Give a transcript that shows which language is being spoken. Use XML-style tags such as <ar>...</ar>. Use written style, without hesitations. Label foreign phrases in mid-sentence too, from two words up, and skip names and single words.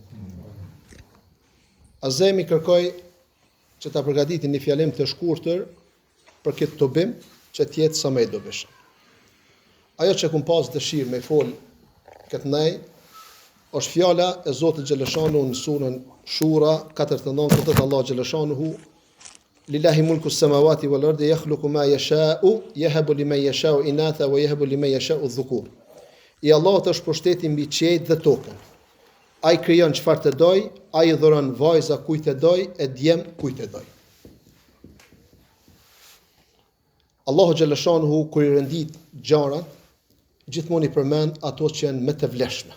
<sq>Azemi kërkoj që ta përgatiti një fjalim të shkurtër për këtë tubim që tjetë sa më i dobishëm. Ajo që kum pas dëshirë me fol këtë nej, është fjala e Zotit xhallashanuhu në surën Shura 49, ku thot Allah xhallashanuhu:</sq> <ar>لله ملك السماوات والأرض يخلق ما يشاء يهب لمن يشاء إناثا ويهب لمن يشاء الذكور.</ar> <sq>I Allahut është pushteti mbi qiejt dhe tokën. Ai krijon çfarë të doj, ai dhuron vajza kujt e doj, e djem kujt e doj. Allahu xhallashanuhu kur i rendit gjërat, gjithmonë i përmend ato që janë më të vlefshme.</sq>